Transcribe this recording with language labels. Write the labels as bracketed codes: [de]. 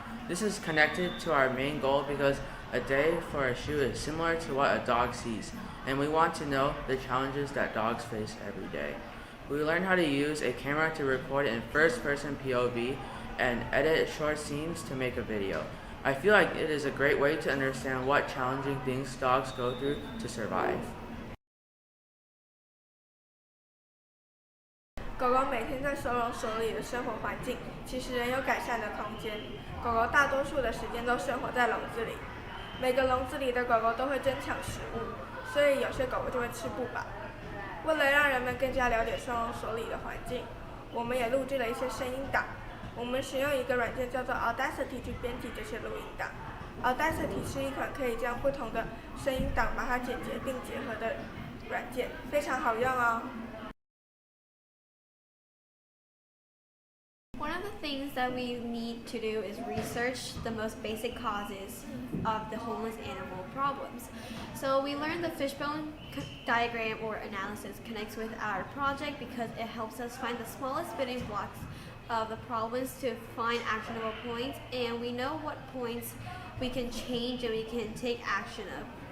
[en] This is connected to our main goal because a day for a shoe is similar to what a dog sees, and we want to know the challenges that dogs face every day. We learned how to use a camera to record in first-person POV and edit short scenes to make a video. I feel like it is a great way to understand what challenging things dogs go through to survive. [zh] 狗狗每天在收容所里的生活环境其实仍有改善的空间。狗狗大多数的时间都生活在笼子里，每个笼子里的狗狗都会争抢食物，所以有些狗狗就会吃不饱。为了让人们更加了解收容所里的环境，我们也录制了一些声音档。我们使用一个软件叫做 Audacity 去编辑这些录音档。 Audacity 是一款可以将不同的声音档把它剪辑并结合的软件，非常好用哦。 [en] One of the things that we need to do is research the most basic causes of the homeless animal problems. So we learned the fishbone diagram or analysis connects with our project because it helps us find the smallest building blocks of the problems to find actionable points, and we know what points we can change and we can take action of.